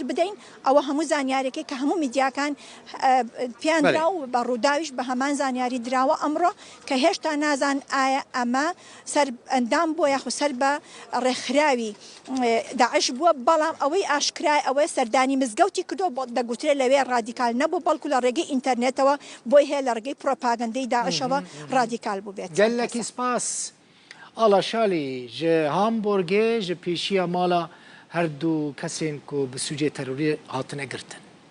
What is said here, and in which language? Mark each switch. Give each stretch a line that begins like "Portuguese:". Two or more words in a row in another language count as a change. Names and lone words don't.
Central Kurdish: بدەین ئەوە هەموو زانیارێکی کە هەموو میدیاکان پیانرا و بە ڕووداویش بە هەمان زانیاری دراوە ئەمڕۆ کە هێشتا نازان ئایا ئەمە سەر ئەندام بۆ یاخو سەر بە ڕێکخراوی داعش بووە بەڵام ئەوەی ئاشکرای ئەوەی سەردانی مزگەوتی کردو بۆ دەگوترێت لەوێ ڕادیکال نەبوو بەڵکو لە ڕێگەی ئینتەرنێتەوە بۆی هەیە لە ڕێگەی پرۆپاگەندەی داعشەوە ڕادیکال بوو بێت
Kurdish: گەلێکی سپاس ئالا شالی ji Hamburgê ji pêşiya mala her du kesên ku bi sûcê terorî hatine girtin.